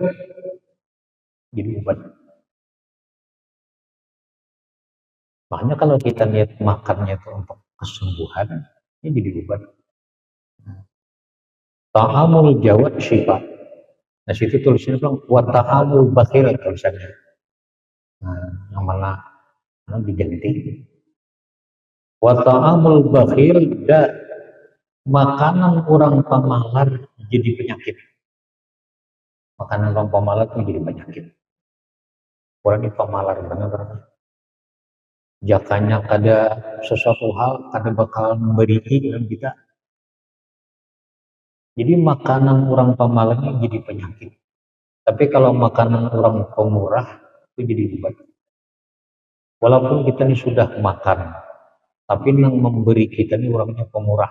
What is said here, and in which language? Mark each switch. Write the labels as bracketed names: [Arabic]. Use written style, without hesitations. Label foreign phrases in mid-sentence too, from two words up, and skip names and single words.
[Indonesian] Jadi obat. Makanya kalau kita lihat makannya itu untuk kesembuhan, ini jadi obat. [Arabic] طعام الجواد شفاء. [Indonesian] Nah, situ tulisannya bilang [Arabic] وطعام البخيل [Indonesian] tulisannya. Nah, yang mana diganti. [Arabic] وطعام البخيل [Indonesian] da, makanan orang pemalar jadi penyakit. Makanan orang pemalar itu jadi penyakit. Orang ini pemalar benar-benar. [Banjar] Jakanya kada sesuatu hal kada bakal memberi dalam kita. [Indonesian] Jadi makanan orang pemalar ini jadi penyakit. Tapi kalau makanan orang pemurah itu jadi obat. Walaupun kita ini sudah makan, tapi yang memberi kita ini orangnya pemurah.